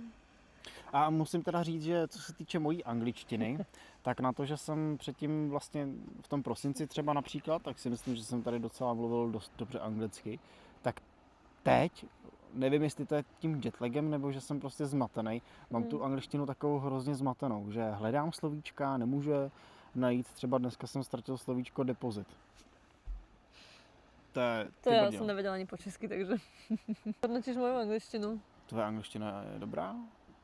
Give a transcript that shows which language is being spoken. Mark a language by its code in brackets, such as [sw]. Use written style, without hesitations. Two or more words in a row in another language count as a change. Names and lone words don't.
[cs] A musím teda říct, že co se týče mojí angličtiny, tak na to, že jsem předtím vlastně v tom prosinci třeba například, tak si myslím, že jsem tady docela mluvil dost dobře anglicky, tak teď, nevím, jestli to je tím jetlagem, nebo že jsem prostě zmatený, mám tu angličtinu takovou hrozně zmatenou, že hledám slovíčka, nemůžu je najít, třeba dneska jsem ztratil slovíčko depozit. To je [sk] To ja som nevedela ani po česky, takže hodnotíš moju angličtinu. [cs] Tvoje angličtina je dobrá?